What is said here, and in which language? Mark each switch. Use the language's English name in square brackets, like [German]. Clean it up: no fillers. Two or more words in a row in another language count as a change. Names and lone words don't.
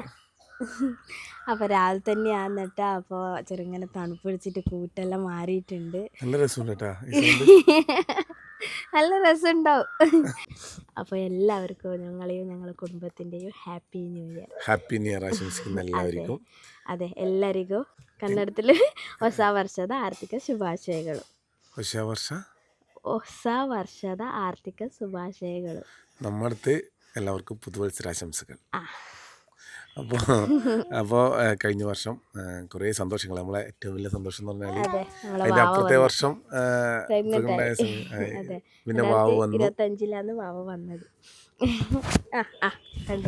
[Malayalam] അപ്പോൾ രാവിലെ തന്നെയാണ് കേട്ടോ. അപ്പോൾ ചെറുങ്ങനെ തണുപ്പ് പിടിച്ചിട്ട് കൂട്ടെല്ലാം മാറിയിട്ടുണ്ട്. നല്ല രസമുണ്ടാവും. അപ്പോൾ എല്ലാവർക്കും ഞങ്ങളെയും ഞങ്ങളുടെ കുടുംബത്തിൻ്റെയും [English] happy new year. happy new year [Malayalam] ആശംസിക്കുന്ന എല്ലാവർക്കും. [Kannada] അതെ ಎಲ್ಲರಿಗೂ ಕನ್ನಡത്തിൽ ಹೊಸ ವರ್ಷದ ಆರ್ಥಿಕ ಶುಭಾಶಯಗಳು. ಹೊಸ ವರ್ಷದ ಆರ್ಥಿಕ ಶುಭಾಶಯಗಳು. [Malayalam] നമ്മുടെ എല്ലാവർക്കും പുതുവത്സരാശംസകൾ. അപ്പോൾ കഴിഞ്ഞ വർഷം കുറേ സന്തോഷങ്ങൾ. നമ്മളെ ഏറ്റവും വലിയ സന്തോഷം എന്ന് പറഞ്ഞാൽ അതിൻ്റെ അപ്പുറത്തെ വർഷം പിന്നെ വാവ് വന്നു. 25 വാവ് വന്നത് കണ്ടു.